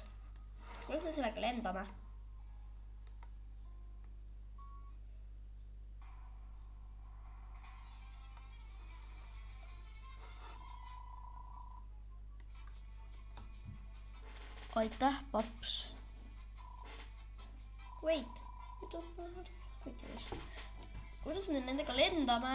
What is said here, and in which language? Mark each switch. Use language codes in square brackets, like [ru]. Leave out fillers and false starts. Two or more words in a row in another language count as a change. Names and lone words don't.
[et] Kuidas me sellega lendame? Aitäh, paps. [en] Wait, we don't know how to fly with this. [et] Kuidas me nendega lendame?